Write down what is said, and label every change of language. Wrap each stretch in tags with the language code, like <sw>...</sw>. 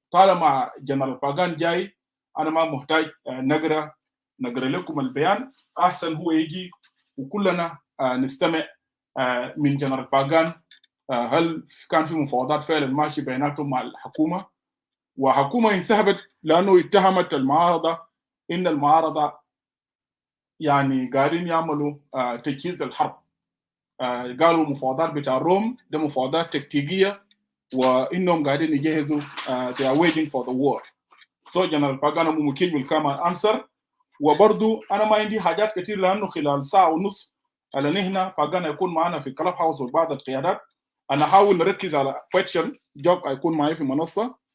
<ar>طالما جنرال باغان جاي انا ما محتاج نقرا لكم البيان، احسن هو يجي وكلنا نستمع من جنرال باغان هل كان في مفاوضات فعلا ماشي بيناتهم مع الحكومه، وحكومه انسحبت لانه اتهمت المعارضه ان المعارضه يعني قاعدين يعملوا تجهيز الحرب. قالوا المفاوضات بتاع روم ده مفاوضات تكتيكيه وانهم قاعدين يجهزوا</ar> <en>they are waiting for the war. So General Pagano Mumukil will come and answer.</en> <ar>وبرضو انا ما عندي حاجات كتير لانه خلال ساعه ونص على نهنا باغانا يكون معنا في كلاب هاوس وبعض القيادات. انا احاول نركز على كويشن جوب هيكون معي في منصه.</ar>